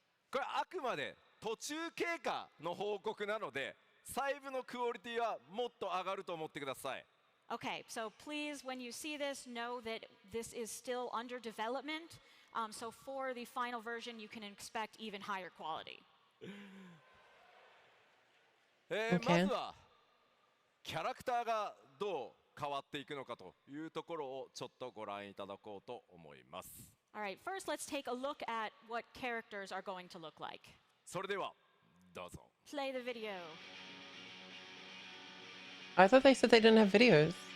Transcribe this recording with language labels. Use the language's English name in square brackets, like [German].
[Japanese] これあくまで途中経過の報告なので細部のクオリティはもっと上がると思ってください。 [English] Okay, so please, when you see this, know that this is still under development. So for the final version, you can expect even higher quality. [Japanese] まずはキャラクターがどう変わっていくのかというところをちょっとご覧いただこうと思います。 [English] All right, first let's take a look at what characters are going to look like. [Japanese] それではどうぞ。 [English] Play the video. I thought they said they didn't have videos.